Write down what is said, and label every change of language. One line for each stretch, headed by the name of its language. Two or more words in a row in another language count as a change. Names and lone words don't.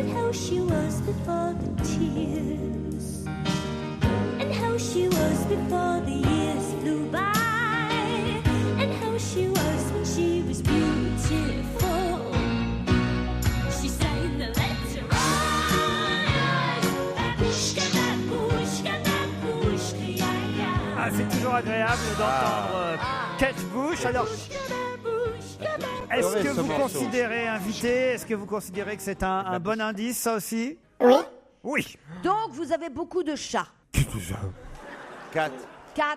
English: how she was before the tears, and how she was before the years flew by, and how she was when she was beautiful. She sang the let's rise, babushka, babushka, babushka, ya ya.
French: Ah, c'est toujours agréable d'entendre Kate Bush. Alors, est-ce que vous considérez, invité, est-ce que vous considérez que c'est un bon indice, ça aussi? Oui. Oui. Donc, vous avez beaucoup de chats. 4. 4.